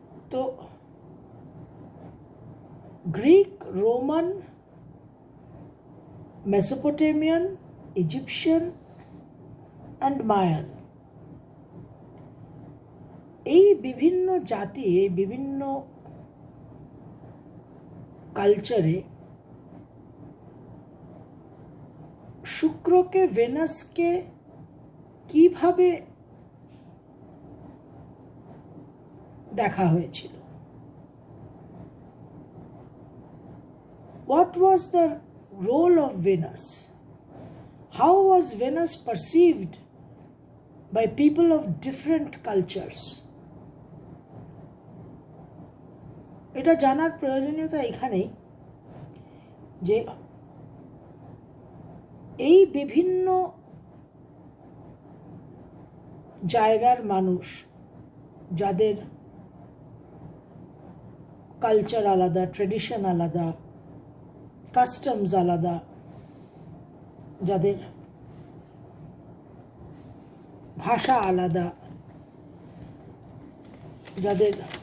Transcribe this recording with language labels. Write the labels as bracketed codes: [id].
[bn] তো Greek, Roman, Mesopotamian, Egyptian and Mayan, এই বিভিন্ন জাতি, এই বিভিন্ন কালচারে শুক্রকে, ভেনাসকে কিভাবে দেখা হয়েছিল? [en] What was the role of Venus? How was Venus perceived by people of different cultures? [bn] এটা জানার প্রয়োজনীয়তা এখানেই যে এই বিভিন্ন জায়গার মানুষ, যাদের কালচার আলাদা, ট্রেডিশন আলাদা, কাস্টমস আলাদা, যাদের ভাষা আলাদা, যাদের